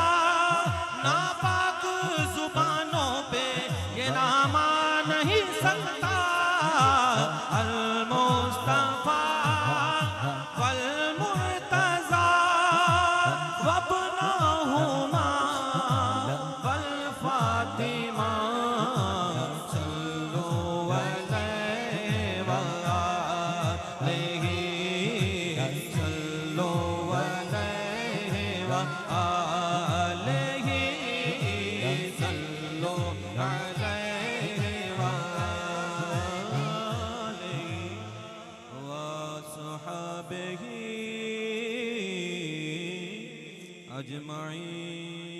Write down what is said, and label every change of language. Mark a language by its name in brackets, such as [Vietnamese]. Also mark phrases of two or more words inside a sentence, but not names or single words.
[Urdu] ناپاک زبانوں پہ یہ نام آ نہیں سکتا. [Arabic] المصطفى والمرتضى وابناهما والفاطمة صلوا عليه و آله صلوا عليه و آله صلوا عليه و آله و أصحابه أجمعين.